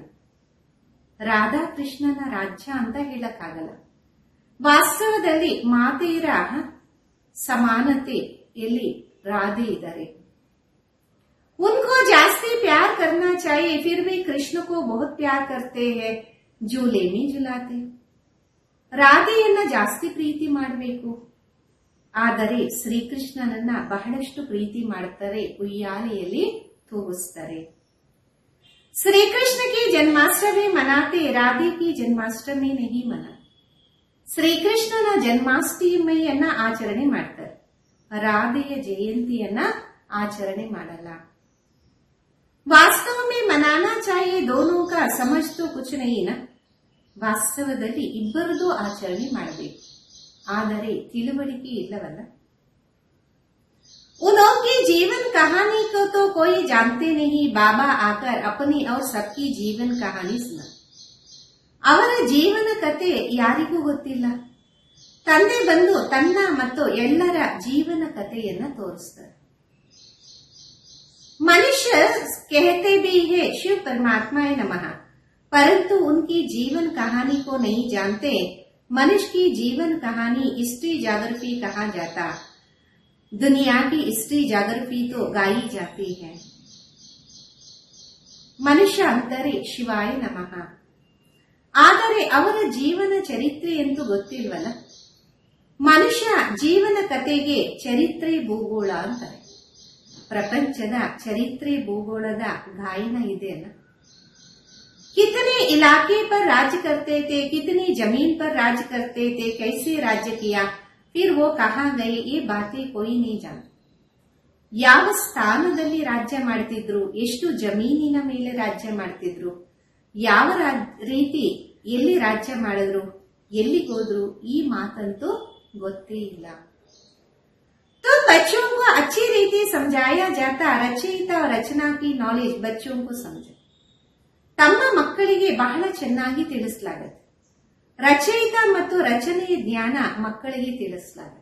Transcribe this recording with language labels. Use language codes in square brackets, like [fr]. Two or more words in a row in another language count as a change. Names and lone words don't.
[kn] ರಾಧಾ ಕೃಷ್ಣನ ರಾಜ್ಯ ಅಂತ ಹೇಳಕ್ಕಾಗಲ್ಲ. ವಾಸ್ತವದಲ್ಲಿ ಮಾತೆಯರ ಸಮಾನತೆ ಎಲ್ಲಿ ರಾಧೆ ಇದ್ದಾರೆ. [hi] उनको जास्ती प्यार करना चाहिए, फिर भी कृष्ण को बहुत प्यार करते हैं, झूले में झुलाते. [kn] ರಾಧೆಯನ್ನ ಜಾಸ್ತಿ ಪ್ರೀತಿ ಮಾಡಬೇಕು, ಆದರೆ ಶ್ರೀಕೃಷ್ಣನನ್ನ ಬಹಳಷ್ಟು ಪ್ರೀತಿ ಮಾಡುತ್ತಾರೆ, ಉಯ್ಯಾಲೆಯಲ್ಲಿ ತೂಗಿಸ್ತಾರೆ. [hi] ಶ್ರೀಕೃಷ್ಣ की जन्माष्टमी मनाते, राधे की जन्माष्टमी नहीं मना. [kn] ಶ್ರೀಕೃಷ್ಣನ ಜನ್ಮಾಷ್ಟಮಿಯನ್ನ ಆಚರಣೆ ಮಾಡ್ತಾರೆ, ರಾಧೆಯ ಜಯಂತಿಯನ್ನ ಆಚರಣೆ ಮಾಡಲ್ಲ. [hi] ವಾಸ್ತವ में मनाना चाहिए, दोनों का समझ तो कुछ नहीं ना. [kn] ವಾಸ್ತವದಲ್ಲಿ ಇಬ್ಬರದು ಆಚರಣೆ ಮಾಡಬೇಕು, ಆದರೆ ತಿಳುವಳಿಕೆ ಇಲ್ಲವಲ್ಲ. [hi] उनकी जीवन कहानी को तो कोई जानते नहीं, बाबा आकर अपनी और सबकी जीवन कहानी सुना. [kn] ಅವರ ಜೀವನ ಕತೆ ಯಾರಿಗೂ ಗೊತ್ತಿಲ್ಲ. ತಂದೆ ಬಂದು ತನ್ನ ಮತ್ತು ಎಲ್ಲರ ಜೀವನ ಕಥೆಯನ್ನ ತೋರಿಸ್ತಾರೆ. [hi] मनुष्य कहते भी है शिव परमात्मा नमः, परंतु उनकी जीवन कहानी को नहीं जानते. मनुष्य की जीवन कहानी [en] history geography [hi] कहा जाता. दुनिया की [en] history geography [hi] तो गाई जाती है. मनुष्य अंतरे शिवाय नमः. [kn] ಆದರೆ ಅವರ ಜೀವನ ಚರಿತ್ರೆಯಂತೂ ಗೊತ್ತಿಲ್ವಲ್ಲ. ಮನುಷ್ಯ ಜೀವನ ಕತೆಗೆ ಚರಿತ್ರೆ ಭೂಗೋಳ ಅಂತಾರೆ. ಪ್ರಪಂಚದ ಚರಿತ್ರೆ ಭೂಗೋಳದ ಗಾಯನ ಇದೆ ಅಲ್ಲ. [hi] कितने इलाके पर राज करते थे, कितनी जमीन पर राज करते थे, कैसे राज्य किया, फिर वो कहाँ गए, ये बातें कोई नहीं जानता. [kn] ಯಾವ ಸ್ಥಾನದಲ್ಲಿ ರಾಜ್ಯ ಮಾಡ್ತಿದ್ರು, ಎಷ್ಟು ಜಮೀನಿನ ಮೇಲೆ ರಾಜ್ಯ ಮಾಡ್ತಿದ್ರು, ಯಾವ ರೀತಿ ಎಲ್ಲಿ ರಾಜ್ಯ ಮಾಡಿದ್ರು, ಎಲ್ಲಿಗೋದ್ರು, ಈ ಮಾತಂತೂ ಗೊತ್ತೇ ಇಲ್ಲ. [hi] तो बच्चों को अच्छी रीति समझाया जाता, रचयिता और रचना की नॉलेज बच्चों को समझे. [kn] ತಮ್ಮ ಮಕ್ಕಳಿಗೆ ಬಹಳ ಚೆನ್ನಾಗಿ ತಿಳಿಸಲಾಗುತ್ತೆ. ರಚಯಿತ ಮತ್ತು ರಚನೆಯ ಜ್ಞಾನ ಮಕ್ಕಳಿಗೆ ತಿಳಿಸಲಾಗುತ್ತೆ.